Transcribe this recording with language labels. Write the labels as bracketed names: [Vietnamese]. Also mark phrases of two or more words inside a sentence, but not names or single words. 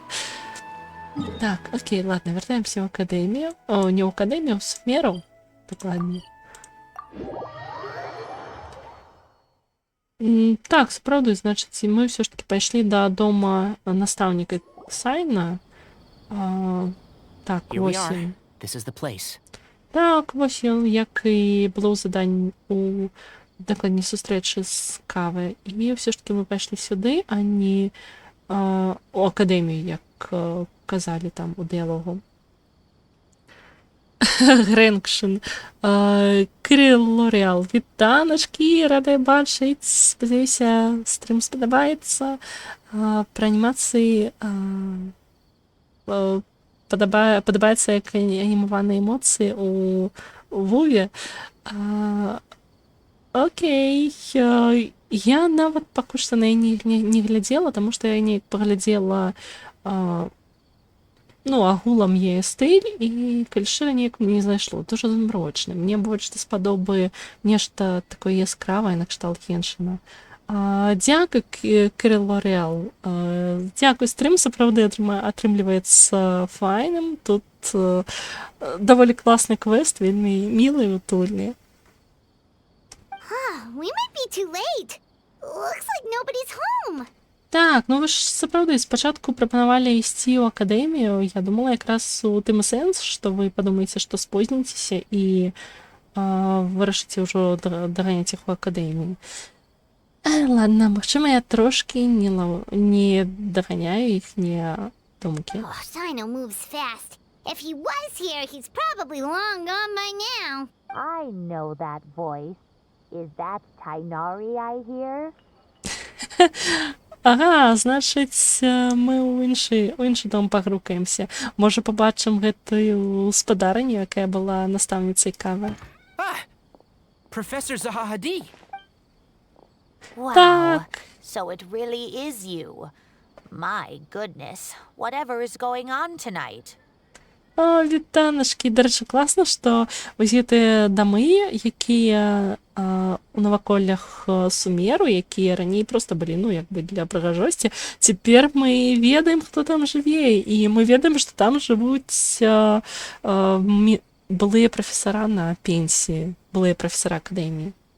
[Belarusian] Так, окей, ладно, вяртаемся ў акадэмію. О, не ў акадэмію, ў Сферу. Дакладней. Так, сапраўды, значыць, мы ўсё ж такі пайшлі да дома настаўніка Сайна. Так, [English] Here we [Belarusian] вось [English] are. [Belarusian] ён. [English] This is the place. [Belarusian] Так, вось ён, як і было ў заданні у дакладней сустрэчы з кавай. І ўсё ж такі мы пайшлі сюды, а не у акадэмію, як казалі там у дыялогу. Гренкшин. Кирил Лореал. [Ukrainian] Вітаночки, рада бачить. Сподіваюся, стрім сподобається. Про анімації подобається, як анімовані емоції у Вові. [Belarusian] Окей. Я нават пакуль што на яе не глядзела, таму што я не паглядзела агулам яе стыль, і кальшыра неяк мне не зайшло. Дуже змрочна. Мне больш даспадобы нешта такое яскравае накшталт Геншина. Дзякуй, Кирил Лореал. Дзякуй, стрым сапраўды атрымліваецца файным. Тут даволі класны квест, вельмі мілы і утульны. [English] We might be too late. Looks like nobody's home. [Belarusian] Так, ну ви ж сапраўды спачатку прапанавалі ісці ў акадэмію. Я думала якраз у тым і сэнс, што вы падумаеце, што спозніцеся і вырашыце ўжо даганяць іх у акадэмію. Ладно, магчыма, я трошкі не даганяю іхнія думкі. [English] Oh, Sino moves fast. If he was here, he's probably long gone by now. I know that voice. Is that Tainari I hear? [Belarusian] Ага, значыць, мы ў іншы дом пагрукаемся. Можа, пабачым гэтую спадарню, якая была настаўніцай кавы. [English] Professor Zahahadi! Wow. [Belarusian] Так. [English] So it really is you. My goodness, whatever is going on tonight? [Belarusian] Вітанашкі, дарэчы, класна, што вось гэтыя дамы, якія у наваколлях Сумеру, якія раней проста былі, для прыгажосці, цяпер мы ведаем, хто там жыве, і мы ведаем, што там жывуць былыя прафесара на пенсіі, былыя прафесара акадэміі.